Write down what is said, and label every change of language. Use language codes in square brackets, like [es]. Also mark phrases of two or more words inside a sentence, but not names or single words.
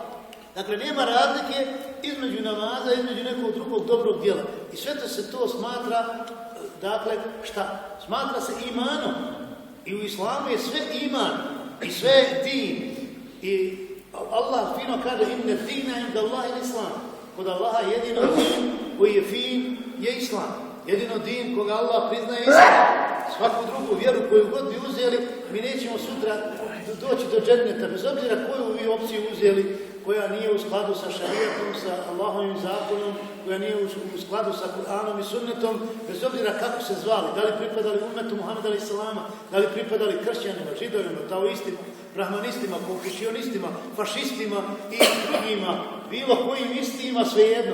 [bs] Dakle, nema razlike između namaza, između nekog drugog dobrog djela. I sve to smatra, dakle, šta? Smatra se imanom. I u islamu je sve iman. I sve je din. I Allah fino kaže [ar] إن الدين عند الله الإسلام. [bs] Kod Allaha jedino din koji je fin je islam. Jedino din koga Allah priznaje islam. Svaku drugu vjeru koju god bi uzeli, mi nećemo sutra doći do dženneta. Bez obzira koju vi opciju uzeli, koja nije u skladu sa šarijatom, sa Allahovim zakonom, koja nije u skladu sa Kur'anom i sunnetom, bez obzira kako se zvali, da li pripadali umetu Muhammeda alejhi selama, da li pripadali kršćanima, židovima, taoistima, brahmanistima, konfucionistima, fašistima i drugima, bilo kojim istima, svejedno.